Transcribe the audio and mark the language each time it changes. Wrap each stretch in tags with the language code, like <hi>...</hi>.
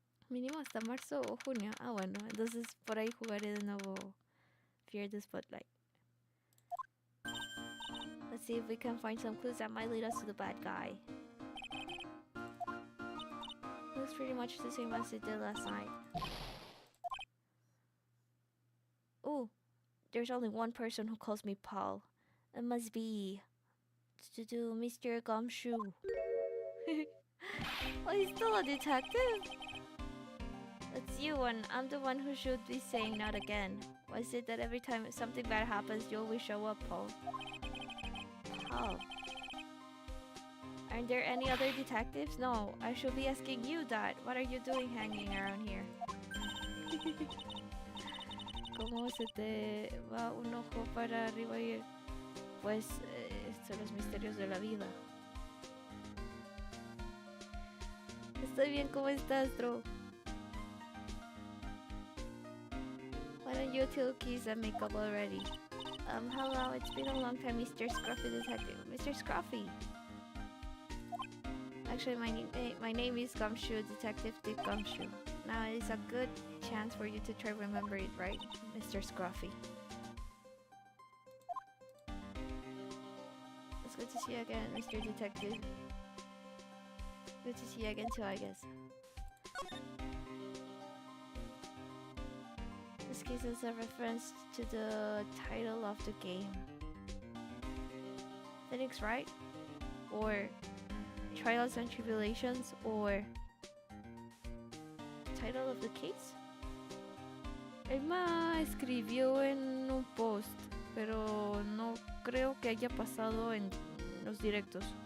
<es>Mínimo hasta marzo o junio. Ah, bueno. Entonces por ahí jugaré de nuevo Fear the Spotlight.</es> <en>Let's see if we can find some clues that might lead us to the bad guy. pretty much the same as it did last night. Oh, there's only one person who calls me Paul. It must be Mr. Gumshoe. Oh, he's still a detective? It's you, and I'm the one who should be saying not again. Why is it that every time something bad happens, you always show up, Paul? Paul. Aren't there any other detectives? No, I should be asking you that. What are you doing hanging around here?</en> <es>¿Cómo se te va un ojo para arriba y pues son los misterios de la vida? Estoy bien, ¿cómo estás, Dro?</es> <en>Why don't you two kiss and make up already? Hello, it's been a long time, Mr. Scruffy Detective. Mr. Scruffy! Actually, my name is Gumshoe, Detective Dick Gumshoe. Now is a good chance for you to try remember it, right, Mr. Scruffy? It's good to see you again, Mr. Detective. Good to see you again too, I guess. This case is a reference to the title of the game. Phoenix Wright? Or Trials and Tribulations? Or title of the case?</en> <es>Emma escribió en un post, pero no creo que haya pasado en los directos.</es>